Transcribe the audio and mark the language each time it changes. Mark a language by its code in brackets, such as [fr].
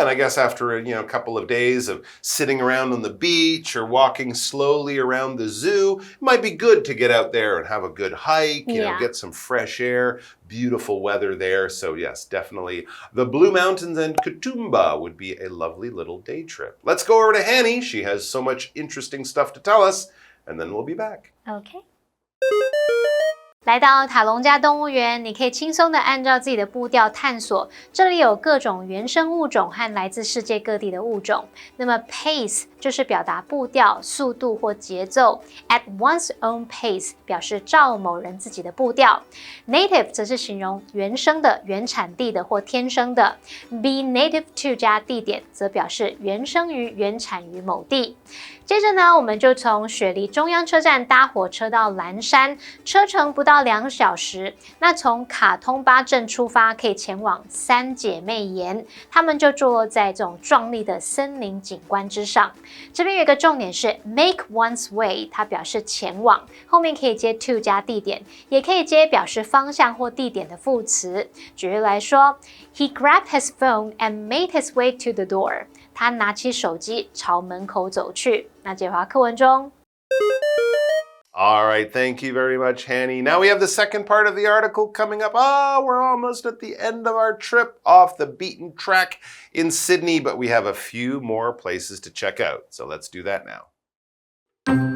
[en] and I guess after a couple of days of sitting around on the beach or walking slowly around the zoo, it might be good to get out there and have a good hike, you know, get some fresh air. Beautiful weather there. So yes, definitely the Blue Mountains and Katoomba would be a lovely little day trip. Let's go over to Hanny. She has so much interesting stuff to tell us, and then we'll be back. Okay. [zh] 来到塔隆加动物园，你可以轻松地按照自己的步调探索。这里有各种原生物种和来自世界各地的物种。那么 pace 就是表达步调、速度或节奏。 [en] At one's own pace [zh] 表示照某人自己的步调。 Native 则是形容原生的、原产地的或天生的。 [en] Be native to [zh] 加地点则表示原生于、原产于某地。接着呢，我们就从雪梨中央车站搭火车到蓝山，车程不到2小时。那从卡通巴镇出发，可以前往三姐妹岩，它们就坐落在这种壮丽的森林景观之上。这边有一个重点是 [en] make one's way， [zh] 它表示前往，后面可以接 to 加地点，也可以接表示方向或地点的副词。举例来说 [en] ，He grabbed his phone and made his way to the door。 [zh] 他拿起手机朝门口走去。那解华课文中。 [en] All right, thank you very much, Hanny. Now we have the second part of the article coming up. We're almost at the end of our trip off the beaten track in Sydney, but we have a few more places to check out. So let's do that now.